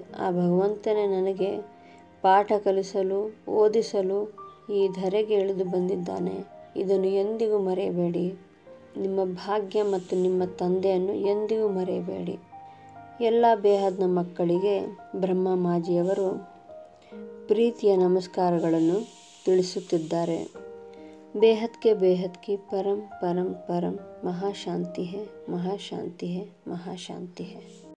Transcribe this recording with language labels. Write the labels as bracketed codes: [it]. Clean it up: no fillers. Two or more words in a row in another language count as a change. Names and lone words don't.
[kn] ಆ ಭಗವಂತನೇ ನನಗೆ ಪಾಠ ಕಲಿಸಲು, ಓದಿಸಲು ಈ ಧರೆಗೆ ಇಳಿದು ಬಂದಿದ್ದಾನೆ. ಇದನ್ನು ಎಂದಿಗೂ ಮರೆಯಬೇಡಿ. ನಿಮ್ಮ ಭಾಗ್ಯ ಮತ್ತು ನಿಮ್ಮ ತಂದೆಯನ್ನು ಎಂದಿಗೂ ಮರೆಯಬೇಡಿ. ಎಲ್ಲ ಬೇಹದ್ನ ಮಕ್ಕಳಿಗೆ ಬ್ರಹ್ಮ ಮಾಜಿಯವರು ಪ್ರೀತಿಯ ನಮಸ್ಕಾರಗಳನ್ನು ತಿಳಿಸುತ್ತಿದ್ದಾರೆ. [hi] बेहद के बेहद की परम परम परम महाशांति है, महाशांति है, महाशांति है.